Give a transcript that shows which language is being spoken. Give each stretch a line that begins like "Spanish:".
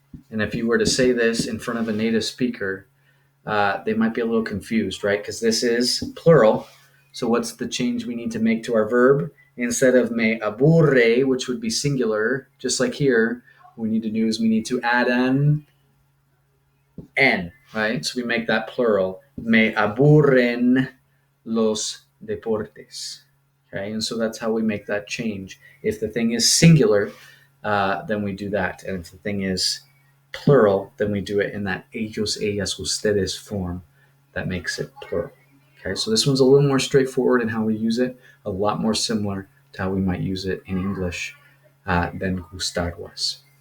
English: And if you were to say this in front of a native speaker, they might be a little confused, right? Because this is plural. So what's the change we need to make to our verb? Instead of me aburre, which would be singular, just like here, what we need to do is we need to add an N, right? So we make that plural.
Spanish: Me aburren los deportes.
English: Okay, and so that's how we make that change. If the thing is singular, then we do that. And if the thing is plural, then we do it in that ellos, ellas, ustedes form that makes it plural. Okay, so this one's a little more straightforward in how we use it, a lot more similar to how we might use it in English than gustar was.